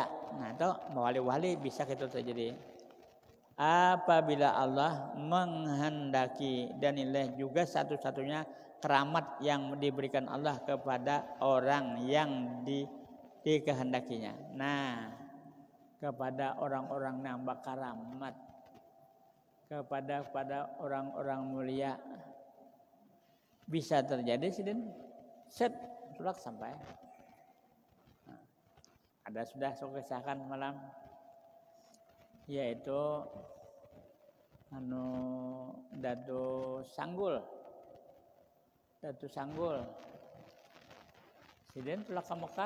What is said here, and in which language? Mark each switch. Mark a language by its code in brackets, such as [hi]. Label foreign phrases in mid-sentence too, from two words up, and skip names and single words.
[id] Nah, itu wali-wali bisa gitu terjadi. Apabila Allah menghendaki, dan inilah juga satu-satunya keramat yang diberikan Allah kepada orang yang dikehendakinya. [bjn] Nah, kepada orang-orang nambah keramat, kepada orang-orang mulia bisa terjadi sidin sulak sampai. Nah, ada sudah kisahkan malam, yaitu Datu Sanggul sidin sulak ke Mekah.